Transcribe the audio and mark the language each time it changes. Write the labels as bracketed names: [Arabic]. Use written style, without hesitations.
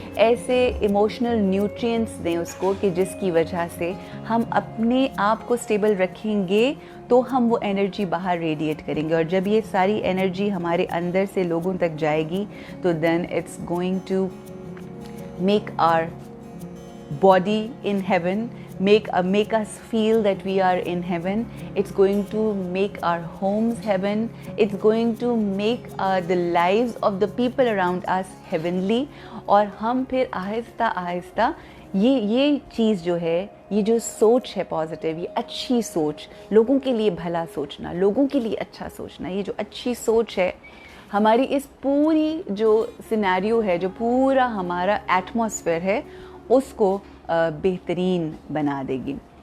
[Urdu] ایسے emotional nutrients دیں اس کو کہ جس کی وجہ سے ہم اپنے آپ کو سٹیبل رکھیں گے تو ہم وہ انرجی باہر ریڈیٹ کریں گے. اور جب یہ ساری انرجی ہمارے اندر سے لوگوں تک جائے گی تو [English] Then it's going to make our body in heaven, make us feel that we are in heaven. It's going to make our homes heaven. It's going to make the lives of the people around us heavenly. [Urdu] اور ہم پھر آہستہ آہستہ یہ چیز جو ہے، یہ جو سوچ ہے پازیٹیو، یہ اچھی سوچ، لوگوں کے لیے بھلا سوچنا، لوگوں کے لیے اچھا سوچنا، یہ جو اچھی سوچ ہے ہماری اس پوری جو سینیریو ہے، جو پورا ہمارا ایٹماسفیئر ہے، اس کو بہترین بنا دے گی.